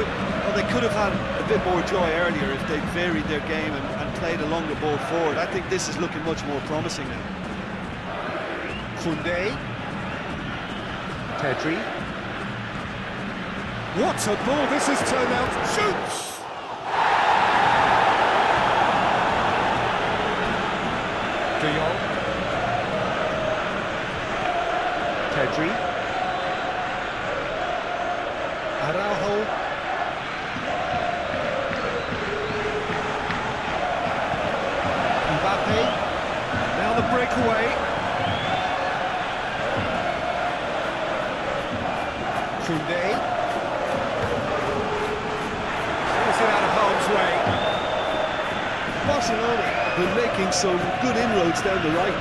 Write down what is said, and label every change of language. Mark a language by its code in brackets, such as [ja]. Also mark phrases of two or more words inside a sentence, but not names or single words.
[en] Well, they could have had a bit more joy earlier if they'd varied their game and played along the ball forward. I think this is looking much more promising now. Koundé. Pedri. What a ball this has turned out. Shoots! De Jong. Pedri. Araujo. Mbappé. And now the breakaway. Koundé. Is it out of harm's way? Barcelona have been making some good inroads down the right.